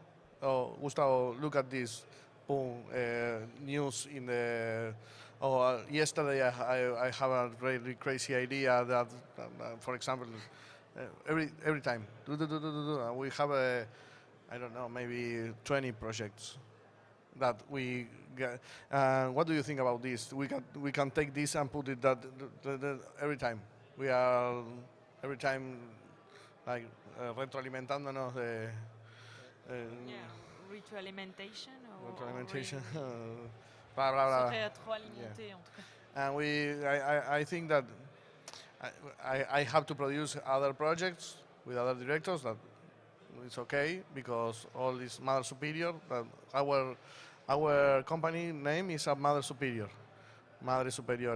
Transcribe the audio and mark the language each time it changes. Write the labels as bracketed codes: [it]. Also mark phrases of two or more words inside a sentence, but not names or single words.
[en] Oh, Gustavo, look at this, boom, news in the, yesterday I have a really crazy idea that, for example, every time, we have I don't know, maybe 20 projects that we get. What do you think about this? We can take this and put it that every time. We are every time like [es] retroalimentándonos de. [en] Retroalimentation. Retroalimentation. Blah, blah, blah. [fr] Retroalimenter, en tout cas. [en] And I think that I have to produce other projects with other directors. That it's okay, because all is Mother Superior. That our company name is a Mother Superior, Madre Superiora.